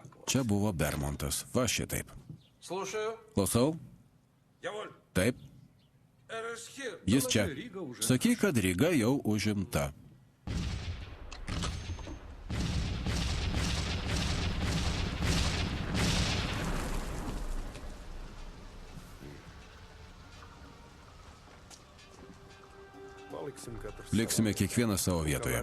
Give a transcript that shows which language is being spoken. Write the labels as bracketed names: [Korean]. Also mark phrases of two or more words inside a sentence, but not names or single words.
[Lithuanian] Čia buvo Bermontas. Va šitaip. [Russian] Слушаю. [Lithuanian] Klausau? [German] Я воль. [Lithuanian] Taip. РСХ. Jis čia. Sakyk, kad Ryga jau užimta. Liksime kiekvienas savo vietoje.